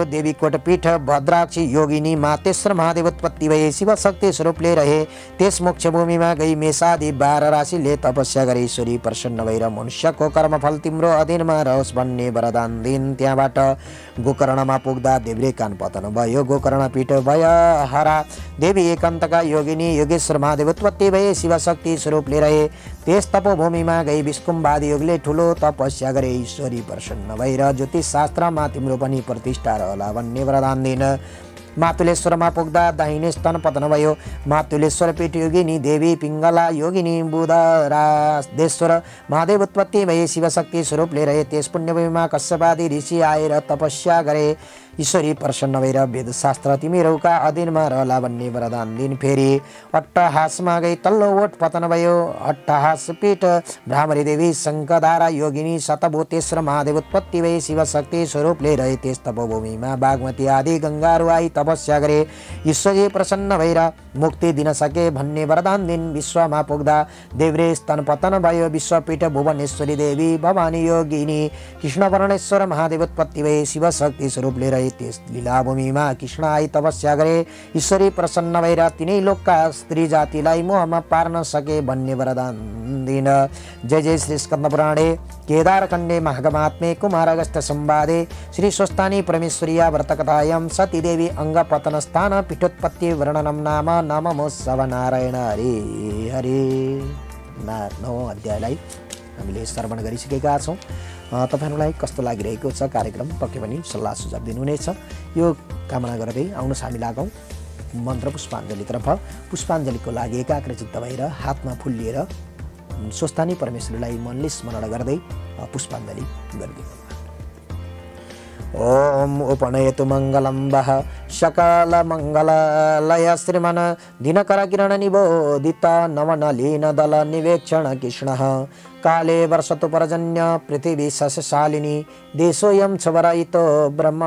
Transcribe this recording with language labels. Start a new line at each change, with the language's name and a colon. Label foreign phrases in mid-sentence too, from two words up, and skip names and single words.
Nepali: देवीकोट पीठ भद्राक्षी योगिनी मातेश्वर महादेव उत्पत्ति भए। शिवशक्ति स्वरूपले रहे त्यस मोक्ष भूमिमा गई मेषादि 12 राशिले तपस्या गरे। ईश्वरी प्रसन्न भएर मनुष्यको कर्मफल तिम्रो अधीनमा रहोस् भन्ने वरदान दिन। त्यहाँबाट गोकर्णमा पुग्दा देव्रे कान पतन भयो। गोकर्ण पीठ भय हरा देवी एकान्तका योगिनी योगेश्वर महादेव उत्पत्ति भए। शिवशक्ति स्वरूपले रहे त्यस तपोभूमिमा गई विष्कुम्बादि योगले ठुलो तपस्या गरे। ईश्वरी प्रसन्न भएर ज्योतिष शास्त्रमा तिम्रो पनि प्रतिष्ठा रहला भन्ने वरदान दिन। मातुलेश्वरमा पुग्दा दाहिने स्तन पतन भयो। मातुलेश्वर पीठ योगिनी देवी पिङ्गला योगिनी बुधराजेश्वर महादेव उत्पत्ति भए। शिवशक्ति स्वरूपले रहे त्यस पुण्यभूमिमा कश्यपादि ऋषि आएर तपस्या गरे। ईश्वरी प्रसन्न भएर वेदशास्त्र तिमीहरूका अधीनमा रहला भन्ने वरदान दिन। फेरि अट्टहासमा गई तल्लो ओठ पतन भयो। अट्टहास पीठ भ्रामरी देवी शङ्खधारा योगिनी शतभूतेश्वर महादेव उत्पत्ति भए। शिवशक्ति स्वरूपले रहे त्यस तपोभूमिमा बागमती आदि गङ्गाहरू आई तपस्या गरे। ईश्वरी प्रसन्न भएर मुक्ति दिन सके भन्ने वरदान दिन। विश्वमा पुग्दा देव्रे स्तन पतन भयो। विश्वपीठ भुवनेश्वरी देवी भवानी योगिनी कृष्णवर्णेश्वर महादेव उत्पत्ति भए। शिवशक्ति स्वरूपले रहे त्यस लीलाभूमिमा कृष्ण आई तपस्या गरे। ईश्वरी प्रसन्न भएर तिनै लोकका स्त्री जातिलाई मोहमा पार्न सके भन्ने वरदान दिन।
Sanskrit: जय जय श्री स्कन्द पुराणे केदारखण्डे महागमात्मे कुमार अगस्त्य संवादे श्री स्वस्तानी परमेश्वरिया व्रतकथायां सती देवी अङ्गपतन स्थान पीठोत्पत्ति वर्णनम नाम नमो नारायण हरे हरे।
Nepali: 9औं अध्यायलाई हामीले श्रवण गरिसकेका छौँ। तपाईहरुलाई कस्तो लागिरहेको छ कार्यक्रम पक्कै पनि सल्लाह सुझाव दिनुहुनेछ यो कामना गर्दै आउनुहोस् हामी लागौँ मन्त्र पुष्पाञ्जलीतर्फ। पुष्पाञ्जलीको लागि एकाग्रचित्त भएर हातमा फुल लिएर स्वस्थानी परमेश्वरलाई मनले स्मरण गर्दै पुष्पाञ्जली गरिदिनु।
Sanskrit: ओम उपनयतु मङ्गलं वः सकल मङ्गललय श्रीमन् दिनकर किरण निबोधित नवनलीन दल निवेक्षण कृष्णः काले वर्षतु पर्जन्य पृथिवी सस्यशालिनी देशोऽयं छवरयितो ब्रह्मण